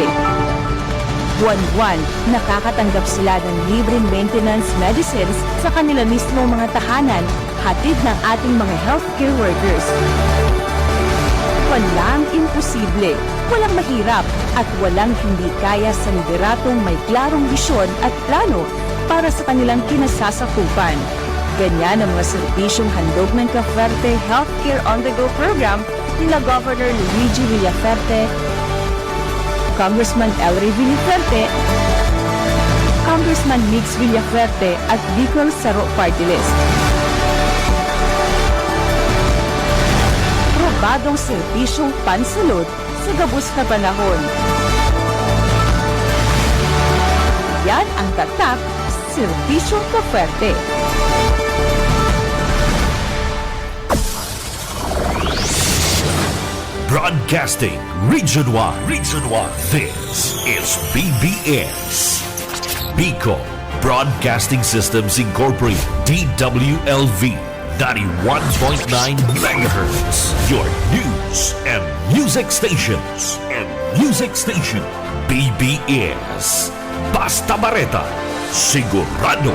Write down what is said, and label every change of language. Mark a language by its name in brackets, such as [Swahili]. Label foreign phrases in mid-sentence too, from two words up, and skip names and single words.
[Filipino] Buwan-buwan, nakakatanggap sila ng libreng [English] maintenance medicines [Filipino] sa kanila mismo mga tahanan, hatid ng ating mga [English] healthcare workers. [Filipino] Walang imposible, walang mahirap, at walang hindi kaya sa lideratong may klarong bisyon at plano para sa kanilang kinasasakupan. Ganyan ang mga serbisyong handog ng Cavite Healthcare on the Go program nila Governor Luigi Villaferte, Congressman Elry Villaferte, Congressman Mix Villaferte at Bicol Saro Party List. [Bikol] Probadong serbisyong pansalud sa gabos na panahon. [Filipino] Yan ang tatak Serbisyong Cavite. [English] Broadcasting Region 1. Region 1. This is BBS. Bicol Broadcasting Systems Incorporated. DWLV 91.9 MHz. Your news and music stations. [Bikol] BBS. Basta Bareta. Sigurado.